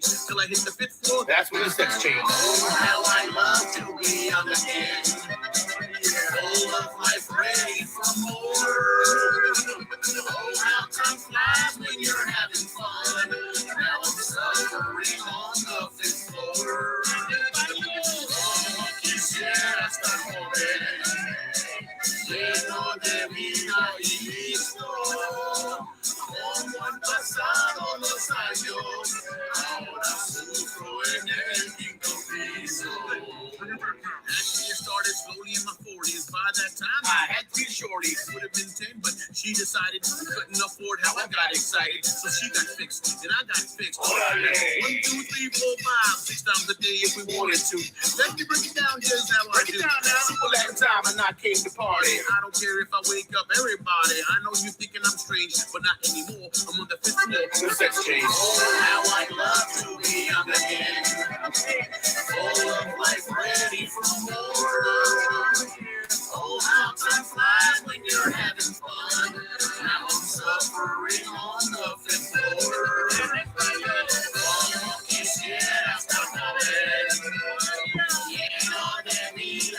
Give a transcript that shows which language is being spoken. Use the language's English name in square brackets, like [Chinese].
[English] Till I hit the fifth floor. That's when the sex changed. Oh, how I love to be young again. Full of life, ready for more. Oh, how time flies when you're having fun. Now I'm suffering on the fifth floor. [Spanish] Oh, quisiera estar joven, lleno de vida y listo. Como han pasado los años, ahora sufro en el quinto piso. [English] Actually, it started slowly in my 40s. By that time, I had 3 shorties. Would have been 10, but she decided we couldn't afford how I got excited. So she got fixed, and I got fixed. 1, 2, 3, 4, 5, 6 times a day if we wanted to. Let me break it down, here's how I do. Super Latin time, and I came to party. I don't care if I wake up everybody. I know you thinking I'm strange, but not anymore. I'm on the 5th floor. The sex change. Oh, how I'd love to be young again. Full of life, ready for more. Oh, how time flies when you're having fun. Now I'm suffering on the 5th floor. [Spanish] Como quisiera estar joven, lleno de vida